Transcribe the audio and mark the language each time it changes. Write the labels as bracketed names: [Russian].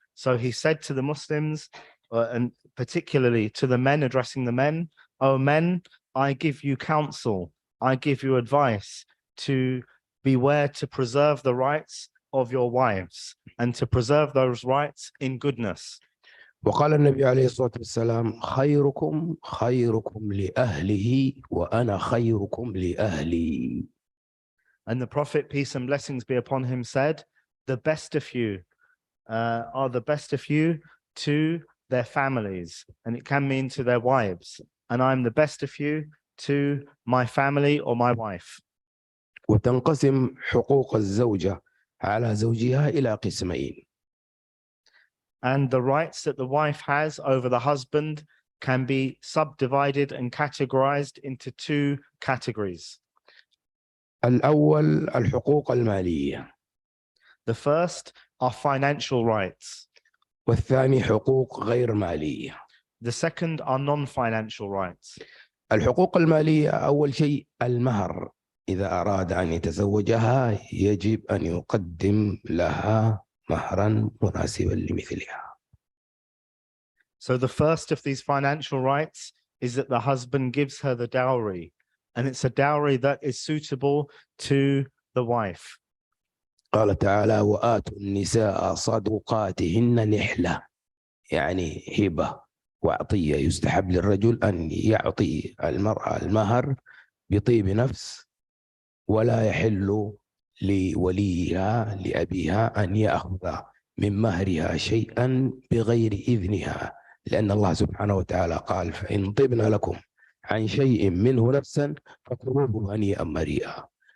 [English] So he said to the Muslims, and particularly to the men, addressing the men, "O men, I give you counsel, I give you advice to beware to preserve the rights of your wives and to preserve those rights in goodness." [Arabic] وقال النبي عليه الصلاة والسلام: خيركم خيركم لأهله وأنا خيركم لأهلي. [English] And the Prophet, peace and blessings be upon him, said, the best of you are the best of you to their families, and it can mean to their wives, and I'm the best of you to my family or my wife. [Arabic] وتنقسم حقوق الزوجة على زوجها إلى قسمين. [English] And the rights that the wife has over the husband can be subdivided and categorized into two categories. [Arabic] الأول الحقوق المالية. [English] The first are financial rights. [Arabic] والثاني حقوق غير مالية. [English] The second are non-financial rights. [Arabic] الحقوق المالية أول شيء المهر. إذا أراد أن يتزوجها يجب أن يقدم لها مهرا مناسبا لمثلها. [English] So the first of these financial rights is that the husband gives her the dowry, and it's a dowry that is suitable to the wife. [Arabic] قال تعالى: وآتوا النساء صدقاتهن نحلة، يعني هبة وعطية. يستحب للرجل أن يعطي المرأة المهر بطيب نفس، ولا يحل لوليها لأبيها أن يأخذ من مهرها شيئا بغير إذنها، لأن الله سبحانه وتعالى قال: فإن طبن لكم عن شيء منه نفسا فكلوه هنيئا مريئا.